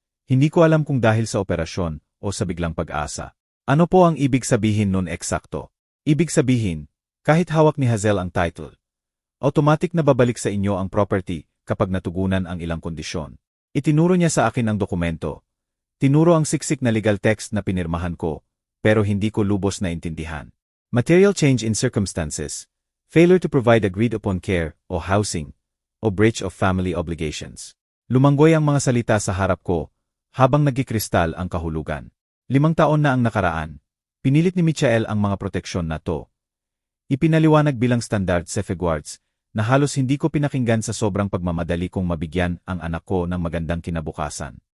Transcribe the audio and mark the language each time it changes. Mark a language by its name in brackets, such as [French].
[Filipino] Hindi ko alam kung dahil sa operasyon o sa biglang pag-asa. Ano po ang ibig sabihin nun eksakto? Ibig sabihin, kahit hawak ni Hazel ang title, automatic na babalik sa inyo ang property kapag natugunan ang ilang kondisyon. Itinuro niya sa akin ang dokumento. Tinuro ang siksik na legal text na pinirmahan ko, pero hindi ko lubos na intindihan. [English] Material change in circumstances, failure to provide agreed upon care o housing, o breach of family obligations. [Filipino] Lumanggoy ang mga salita sa harap ko, habang nagkikristal ang kahulugan. 5 taon na ang nakaraan. Pinilit ni Michael ang mga proteksyon na to. Ipinaliwanag bilang standard safeguards, na halos hindi ko pinakinggan sa sobrang pagmamadali kong mabigyan ang anak ko ng magandang kinabukasan.